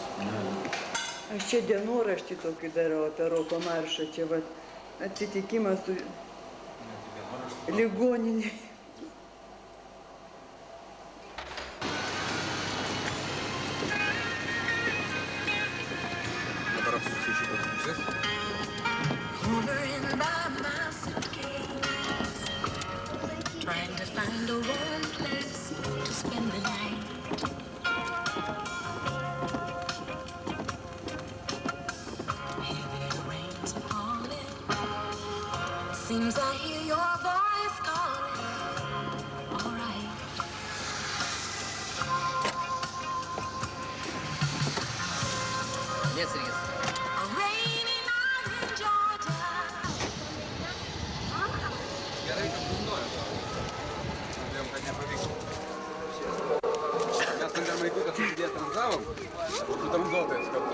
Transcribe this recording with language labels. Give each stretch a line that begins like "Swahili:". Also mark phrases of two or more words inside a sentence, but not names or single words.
Lithuanian: Aš čia dienoraštį tokį darau apie roko maršą, čia vat atsitikimas su ligoninė. Dabar apsuksiu šitos pusės.
English: Trying to find a warm place to spend the night. Heavy rains are falling. Seems I hear your voice calling. All right. Yes, it is. A rainy night in Georgia.
Lithuanian: Gerai, kad sužinojom. Norėjom, kad nepavyks. Mes norėjom laiku, kad susidėję tranzavom, su tranzuotojais kartu.